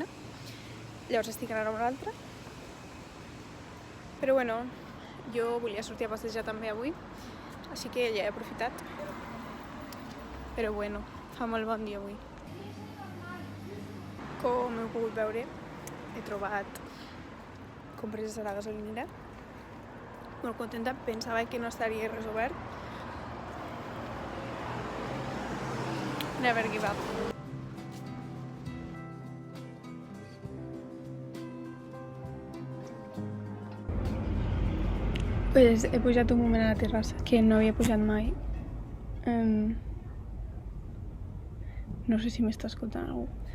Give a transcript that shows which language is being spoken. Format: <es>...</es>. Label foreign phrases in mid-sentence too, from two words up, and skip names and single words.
<ca>Llavors estic anant a una altra. Però bueno, jo volia sortir a passejar també avui, així que ja he aprofitat. Però bueno, fa molt bon dia avui. Com heu pogut veure, he trobat compreses a la gasolinera. Molt contenta, pensava que no estaria res obert.</ca> <en>Never give up.</en> <ca>Pues he pujat un moment a la terrassa, que no havia pujat mai. No sé si m'està escoltant algú.</ca>